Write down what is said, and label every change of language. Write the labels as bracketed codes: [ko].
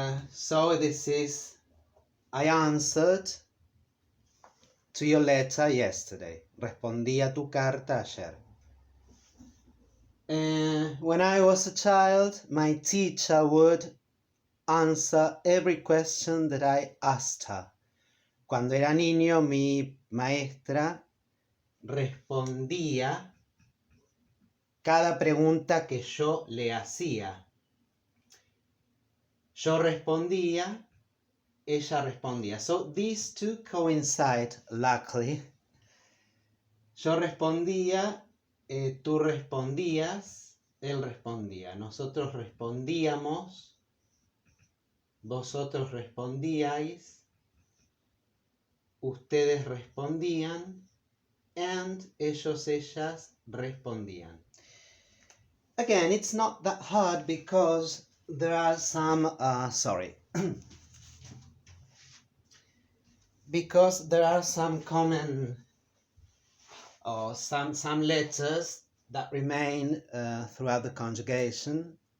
[en] So this is, I answered to your letter yesterday. [es] Respondí a tu carta ayer. [en] When I was a child, my teacher would answer every question that I asked her. [es] Cuando era niño, mi maestra respondía cada pregunta que yo le hacía. Yo respondía, ella respondía. [en] So these two coincide, luckily. [es] Yo respondía, tú respondías, él respondía. Nosotros respondíamos, vosotros respondíais, ustedes respondían, and ellos, ellas respondían. [en] Again, it's not that hard because there are some, because there are some common or some letters that remain throughout the conjugation.